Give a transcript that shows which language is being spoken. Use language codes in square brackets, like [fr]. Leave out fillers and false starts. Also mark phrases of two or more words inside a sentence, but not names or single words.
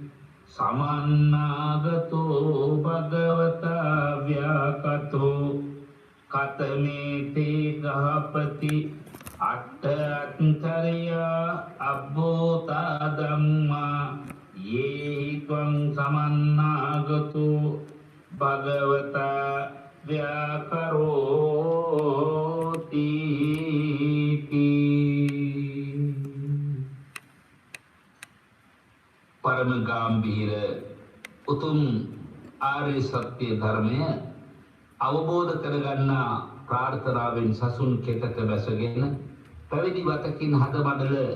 [pi] සමන්නාගතෝ භගවතා ව්‍යාකතෝ කතමේ තේ ගහපති අත්තරියා අබ්බෝතා ධම්මා යේහි ත්වං සමන්නාගතෝ භගවතා ව්‍යාකරෝති. [si] පරම ගාම්භීර උතුම් ආර්ය සත්‍ය ධර්මය අවබෝධ කරගන්නා ප්‍රාර්ථනාවෙන් සසුන් කෙතක බැසගෙන පැවිදි වතකින් හදමඩල